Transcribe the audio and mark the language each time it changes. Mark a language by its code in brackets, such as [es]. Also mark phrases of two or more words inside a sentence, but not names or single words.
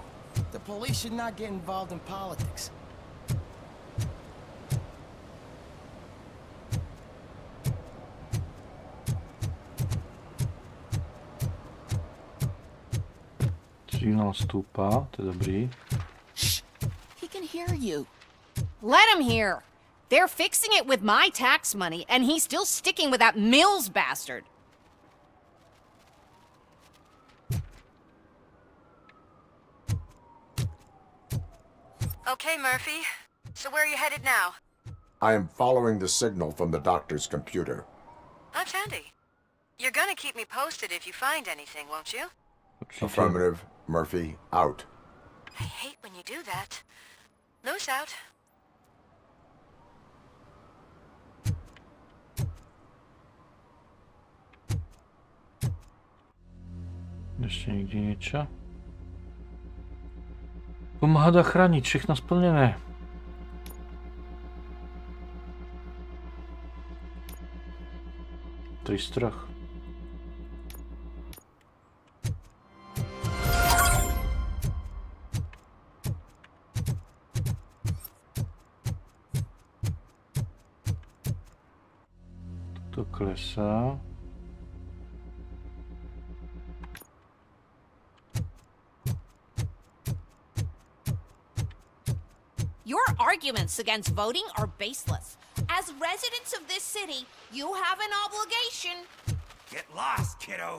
[en] The police should not get involved in politics. [sk] Signál stúpa, to je dobrý. [en] Shh! He can hear you. Let him hear. They're fixing it with my tax money, and he's still sticking with that Mills bastard. Okay, Murphy. So where are you headed now? I am following the signal from the doctor's computer. That's handy. You're gonna keep me posted if you find anything, won't you? Affirmative. Murphy, out. I hate when you do that. Loose out. [sk] Ešte niekde niečo. Pomáhať a chrániť, všechno splnené. Tri z troch. Toto klesá. [en] Your arguments against voting are baseless. As residents of this city, you have an obligation. Get lost, kiddo.